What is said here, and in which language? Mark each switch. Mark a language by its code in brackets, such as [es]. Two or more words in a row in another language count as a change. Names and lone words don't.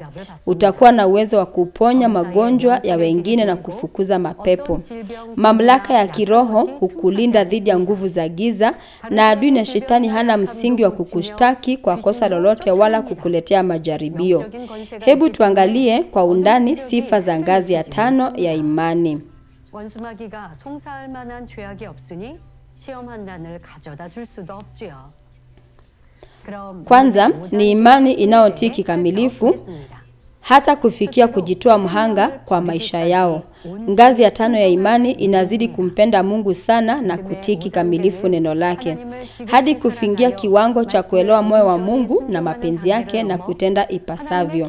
[sw] Utakuwa na uwezo wa kuponya magonjwa ya wengine na kufukuza mapepo. Mamlaka ya kiroho hukulinda dhidi ya nguvu za giza, na adui na shetani hana msingi wa kukushtaki kwa kosa lolote wala kukuletea majaribio. Hebu tuangalie kwa undani sifa za ngazi ya 5 ya imani. [ko] 원수마귀가 송사할 만한 죄악이 없으니 시험 한단을 가져다 줄 수도 없지요. [sw] Kwanza ni imani inayotii kikamilifu hata kufikia kujitoa mhanga kwa maisha yao. Ngazi ya 5 ya imani inazidi kumpenda Mungu sana na kutii kikamilifu neno lake, hadi kufikia kiwango cha kuelewa moyo wa Mungu na mapenzi yake na kutenda ipasavyo.